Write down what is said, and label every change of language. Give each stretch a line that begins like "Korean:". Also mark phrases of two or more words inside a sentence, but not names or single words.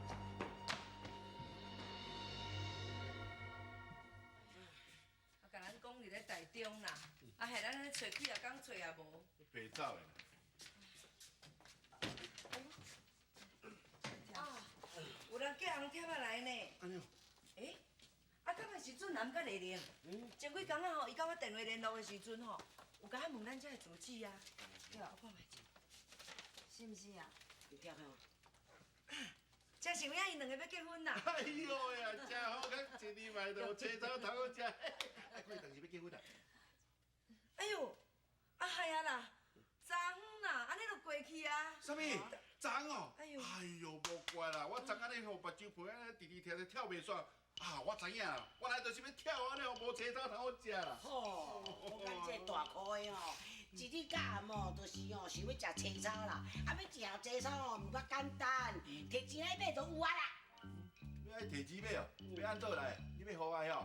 Min Nan Chinese: 啊，甲咱讲伫咧台中啦，啊，害咱咧找几啊工找也无。白走的。啊，有人寄红贴仔来呢。安尼哦。诶，啊，敢若是俊男甲丽玲。前几工仔吼，伊甲我电话联络的时阵吼，有甲我问咱遮的住址啊。对，我看卖者。是毋是啊？有听哦。真想影因两个要结婚啦。哎呦呀，真好，咱一年来都青草头好食。哎，过当时要结婚啊？哎呦，啊系啊啦，昨昏啦，安尼就过去啊。什么？昨哦？哎呦，哎呦，无怪啦，我昨暗咧互目睭皮安尼直直跳跳跳袂煞，啊啊，我知影啦，我来就是要跳啊了，无青草通好食啦。吼，我讲这大块的吼，一日到暗吼，就是吼想要食青草啦，啊要食青草吼，毋较简单，摕钱来买就有啊啦。你爱摕钱买哦？要安怎来？你要互我吼？